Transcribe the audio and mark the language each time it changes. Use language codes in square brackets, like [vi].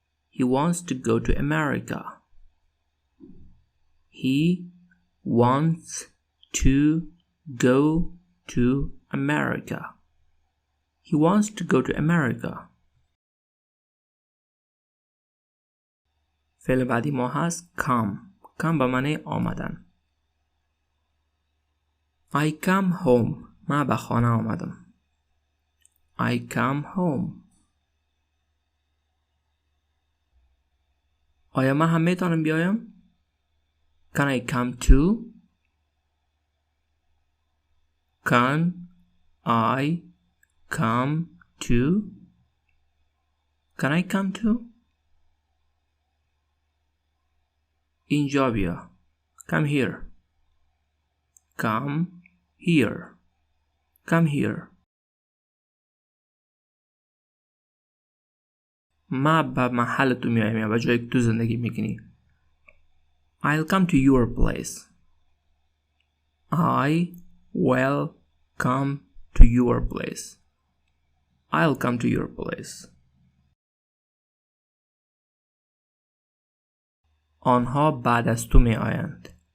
[en] He wants to go to America. He wants to go to America. He wants to go to America. [fa] فعل بعدی ما هست come. come به معنی آمدن. [en] I come home. [fa] من به خانه آمدم. [en] I come home. [fa] آیا من هم میتونم بیایم؟ [en] Can I come too? Can I come too? Can I come too? [fa] اینجا بیا. [en] Come here. Come here. Come here. [fa] ما به محل تو میایم یا به جایی که تو زندگی میکنی. [en] I'll come to your place. I will come to your place. I'll come to your place. [fa] آنها بعد از تو می آیند.